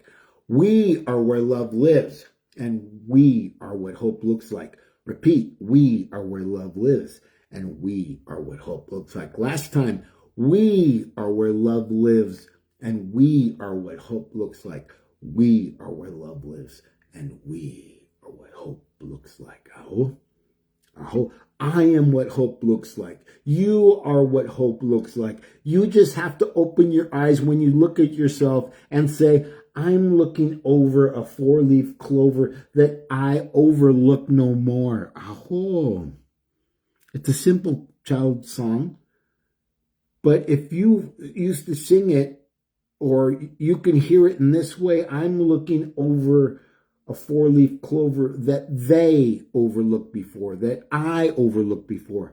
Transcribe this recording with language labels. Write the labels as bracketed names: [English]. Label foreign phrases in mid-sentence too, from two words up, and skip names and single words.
[English] We are where love lives, and we are what hope looks like. Repeat, we are where love lives, and we are what hope looks like. Last time, we are where love lives, and we are what hope looks like. We are where love lives, and we are what hope looks like. Aho. Aho. I am what hope looks like. You are what hope looks like. You just have to open your eyes when you look at yourself and say, I'm looking over a four-leaf clover that I overlook no more. Aho. It's a simple child song, but if you used to sing it, or you can hear it in this way, I'm looking over a four-leaf clover that they overlooked before, that I overlooked before.